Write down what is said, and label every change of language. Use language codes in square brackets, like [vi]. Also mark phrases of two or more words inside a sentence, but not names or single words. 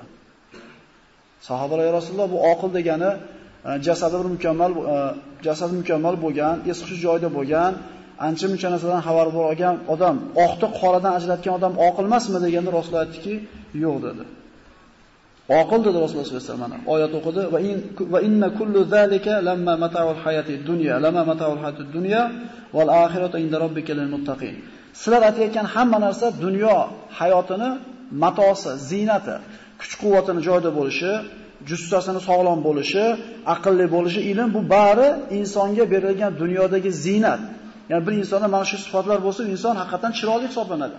[uz] Sahobalar, "Ya Rasululloh, bu oqil degani jasadi mukammal bo'lgan, esi joyida bo'lgan, ancha-muncha narsadan xabar olgan odam, oqni qoradan ajratgan odam oqil emasmi?" deganda Rasululloh aytdiki, "Yo'q" dedi. Oqil dedi Rasululloh sollallohu alayhi vasallam. Oyat o'qidi [ar] وإن كل ذلك لما متاع الحياة الدنيا لما متاع الحياة الدنيا والآخرة عند ربك للمتقين. [uz] Sizlar aytayotgan hamma narsa dunyo hayotini matosi, ziynati, kuch-quvvatini joyida bo'lishi, jussasini sog'lom bo'lishi, aqlli bo'lishi, ilm, bu bari insonga berilgan dunyodagi ziynat. Ya'ni bir insonda mana shu sifatlar bo'lsa, inson haqiqatan chiroyli hisoblanadi.